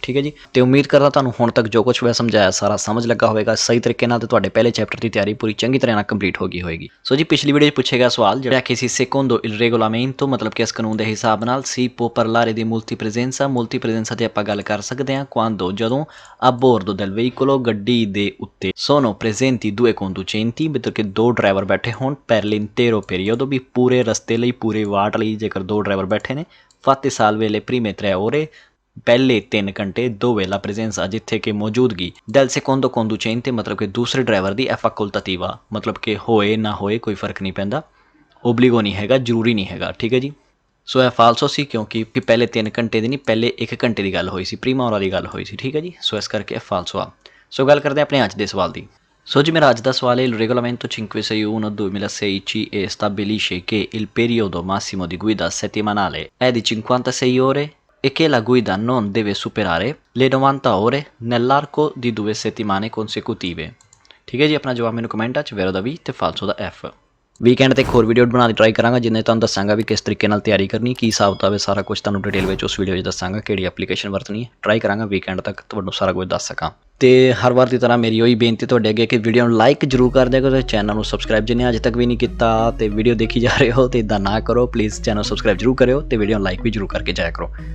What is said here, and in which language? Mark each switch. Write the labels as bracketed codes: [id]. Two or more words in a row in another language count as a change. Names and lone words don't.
[pa] ਠੀਕ ਹੈ ਜੀ, ਅਤੇ ਉਮੀਦ ਕਰਦਾ ਤੁਹਾਨੂੰ ਹੁਣ ਤੱਕ ਜੋ ਕੁਛ ਮੈਂ ਸਮਝਾਇਆ ਸਾਰਾ ਸਮਝ ਲੱਗਾ ਹੋਵੇਗਾ ਸਹੀ ਤਰੀਕੇ ਨਾਲ, ਅਤੇ ਤੁਹਾਡੇ ਪਹਿਲੇ ਚੈਪਟਰ ਦੀ ਤਿਆਰੀ ਪੂਰੀ ਚੰਗੀ ਤਰ੍ਹਾਂ ਨਾਲ ਕੰਪਲੀਟ ਹੋ ਗਈ ਹੋਏਗੀ। ਸੋ ਜੀ ਪਿਛਲੀ ਵੀਡੀਓ 'ਚ ਪੁੱਛਿਆ ਗਿਆ ਸਵਾਲ ਜਿਹੜਾ ਕਿ ਸੀ [it] secondo il regolamento, [pa] ਮਤਲਬ ਕਿ ਇਸ ਕਾਨੂੰਨ ਦੇ ਹਿਸਾਬ ਨਾਲ [it] si può parlare di multipresenza [pa] ਤੇ ਆਪਾਂ ਗੱਲ ਕਰ ਸਕਦੇ ਹਾਂ। [it] ਕੁਆਂਦੋ, ਜਦੋਂ a bordo del veicolo, [pa] ਗੱਡੀ ਦੇ ਉੱਤੇ, [it] sono presenti due conducenti, [pa] ਮਤਲਬ ਕਿ ਦੋ ਡਰਾਈਵਰ ਬੈਠੇ ਹੋਣ, [it] per l'intero periodo, [pa] ਵੀ ਪੂਰੇ ਰਸਤੇ ਲਈ, ਪੂਰੇ ਵਾਟ ਲਈ ਜੇਕਰ ਦੋ ਡਰਾਈਵਰ ਬੈਠੇ ਨੇ। [it] fate salve le prime 3 ore, [pa] ਪਹਿਲੇ 3 ਘੰਟੇ, [it] dove la presenza, [pa] ਜਿੱਥੇ ਕਿ ਮੌਜੂਦਗੀ, [it] del secondo conducente, [pa] ਮਤਲਬ ਕਿ ਦੂਸਰੇ ਡਰਾਈਵਰ ਦੀ, [it] è facoltativa, [pa] ਮਤਲਬ ਕਿ ਹੋਏ ਨਾ ਹੋਏ ਕੋਈ ਫਰਕ ਨਹੀਂ ਪੈਂਦਾ, ਓਬਲੀਗੋ ਨਹੀਂ ਹੈਗਾ, ਜ਼ਰੂਰੀ ਨਹੀਂ ਹੈਗਾ। ਠੀਕ ਹੈ ਜੀ, ਸੋ ਇਹ ਫਾਲਸੋ ਸੀ, ਕਿਉਂਕਿ ਪਹਿਲੇ 3 ਘੰਟੇ ਦੀ ਨਹੀਂ, ਪਹਿਲੇ 1 ਘੰਟੇ ਦੀ ਗੱਲ ਹੋਈ ਸੀ, [it] prima ora [pa] ਦੀ ਗੱਲ ਹੋਈ ਸੀ। ਠੀਕ ਹੈ ਜੀ, ਸੋ ਇਸ ਕਰਕੇ ਇਹ ਫਾਲਸੋ ਆ। ਸੋ ਗੱਲ ਕਰਦੇ ਹਾਂ ਆਪਣੇ ਅੱਜ ਦੇ ਸਵਾਲ ਦੀ। ਸੋ ਜੀ ਮੇਰਾ ਅੱਜ ਦਾ ਸਵਾਲ ਹੈ, [it] il regolamento 561/2006 ci stabilisce che il periodo massimo di guida settimanale è di 56 ore e che la guida non deve superare le 90 ore nell'arco di 2 settimane consecutive। [pa] ਠੀਕ ਹੈ ਜੀ, ਆਪਣਾ ਜਵਾਬ ਮੈਨੂੰ ਕਮੈਂਟਾਂ 'ਚ ਵੇਰੋ ਦਾ ਵੀ ਅਤੇ ਫਾਲਸੋ ਦਾ F। ਵੀਕਐਂਡ ਤੇ ਇੱਕ ਹੋਰ ਵੀਡੀਓ ਬਣਾਉਣ ਦੀ ਟਰਾਈ ਕਰਾਂਗਾ, ਜਿੰਨੇ ਤੁਹਾਨੂੰ ਦੱਸਾਂਗਾ ਵੀ ਕਿਸ ਤਰੀਕੇ ਨਾਲ ਤਿਆਰੀ ਕਰਨੀ, ਕੀ ਹਿਸਾਬ ਕਿਤਾਬ ਹੈ, ਸਾਰਾ ਕੁਝ ਤੁਹਾਨੂੰ ਡਿਟੇਲ ਵਿੱਚ ਉਸ ਵੀਡੀਓ 'ਚ ਦੱਸਾਂਗਾ, ਕਿਹੜੀ ਐਪਲੀਕੇਸ਼ਨ ਵਰਤਣੀ ਹੈ। ਟਰਾਈ ਕਰਾਂਗਾ ਵੀਕਐਂਡ ਤੱਕ ਤੁਹਾਨੂੰ ਸਾਰਾ ਕੁਝ ਦੱਸ ਸਕਾਂ। ਅਤੇ ਹਰ ਵਾਰ ਦੀ ਤਰ੍ਹਾਂ ਮੇਰੀ ਉਹੀ ਬੇਨਤੀ ਤੁਹਾਡੇ ਅੱਗੇ ਕਿ ਵੀਡੀਓ ਨੂੰ ਲਾਈਕ ਜ਼ਰੂਰ ਕਰ ਦਿਆ ਕਰੋ, ਚੈਨਲ ਨੂੰ ਸਬਸਕ੍ਰਾਈਬ ਜਿਹਨੇ ਅੱਜ ਤੱਕ ਵੀ ਨਹੀਂ ਕੀਤਾ ਅਤੇ ਵੀਡੀਓ ਦੇਖੀ ਜਾ ਰਹੇ ਹੋ ਅਤੇ ਇੱਦਾਂ ਨਾ ਕਰੋ ਪਲੀਜ਼, ਚੈਨਲ ਸਬਸਕ੍ਰਾਈਬ ਜ਼ਰੂਰ ਕਰਿਓ ਅਤੇ ਵੀਡੀਓ ਨੂੰ ਲਾਈਕ ਵੀ ਜ਼ਰੂਰ ਕਰਕੇ ਜਾਇਆ ਕਰੋ।